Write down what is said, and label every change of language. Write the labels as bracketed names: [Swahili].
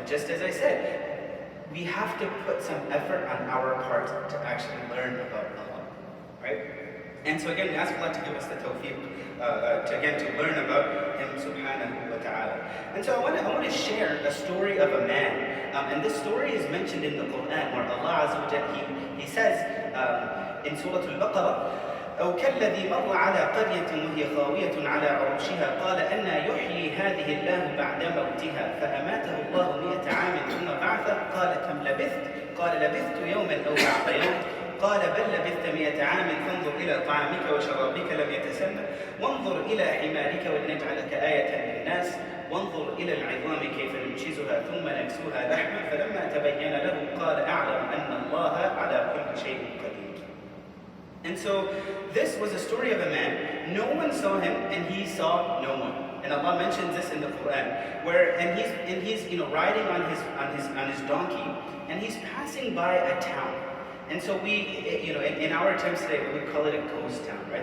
[English] But just as I said, we have to put some effort on our part to actually learn about Allah, right? And so again, we ask Allah to give us the tawfiq, to learn about Him subhanahu wa ta'ala. And so I want to share a story of a man. And this story is mentioned in the Quran, where Allah Azza wa Jalla, He says in Surah Al-Baqarah, [Arabic] أو كالذي مر على قرية وهي خاوية على عروشها قال أنى يحيي هذه الله بعد موتها فأماته الله 100 عام ثم بعثه قال كم لبثت؟ قال لبثت يوما أو بعض يوم قال بل لبثت 100 عام فانظر إلى طعامك وشرابك لم يتسنى وانظر إلى حمارك ولنجعلك آية للناس وانظر إلى العظام كيف ننشزها ثم نكسوها لحما فلما تبين له قال أعلم أن الله على كل شيء قدير. [English] And so this was a story of a man. No one saw him and he saw no one. And Allah mentions this in the Quran, he's riding on his donkey, and he's passing by a town. And so we, in our terms today, we would call it a ghost town, right?